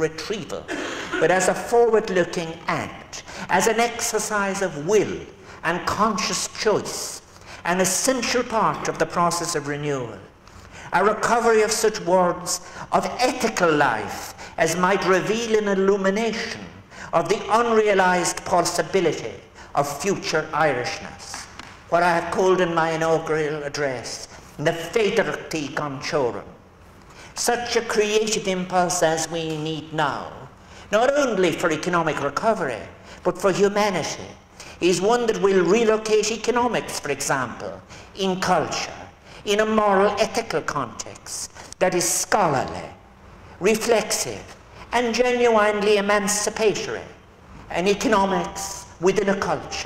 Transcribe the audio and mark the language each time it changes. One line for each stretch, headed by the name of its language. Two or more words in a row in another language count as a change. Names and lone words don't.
English: retrieval, but as a forward-looking act, as an exercise of will and conscious choice, an essential part of the process of renewal, a recovery of such words of ethical life as might reveal an illumination of the unrealized possibility of future Irishness, what I have called in my inaugural address the
Irish: féidirtí gan teorann.
English: Such a creative impulse as we need now, not only for economic recovery, but for humanity, is one that will relocate economics, for example, in culture, in a moral ethical context that is scholarly, reflexive, and genuinely emancipatory, and economics within a culture.